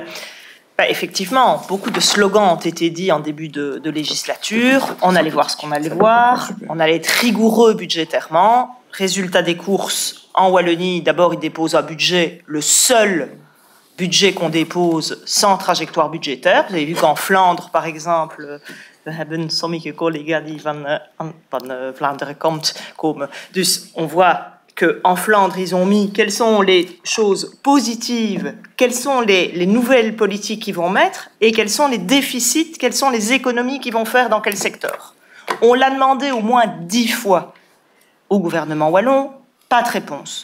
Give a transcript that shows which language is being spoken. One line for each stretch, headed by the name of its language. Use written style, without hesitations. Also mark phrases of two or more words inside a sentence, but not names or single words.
French: Effectivement, beaucoup de slogans ont été dits en début de législature. On allait voir ce qu'on allait voir. On allait être rigoureux budgétairement. Résultat des courses, en Wallonie, d'abord, ils déposent un budget, le seul budget qu'on dépose sans trajectoire budgétaire. Vous avez vu qu'en Flandre, par exemple,
Dutch: we hebben sommige collega's die van Vlaanderen komen.
French: Dus on voit qu'en Flandre, ils ont mis quelles sont les choses positives, quelles sont les nouvelles politiques qu'ils vont mettre, et quels sont les déficits, quelles sont les économies qu'ils vont faire dans quel secteur. On l'a demandé au moins 10 fois au gouvernement wallon, pas de réponse.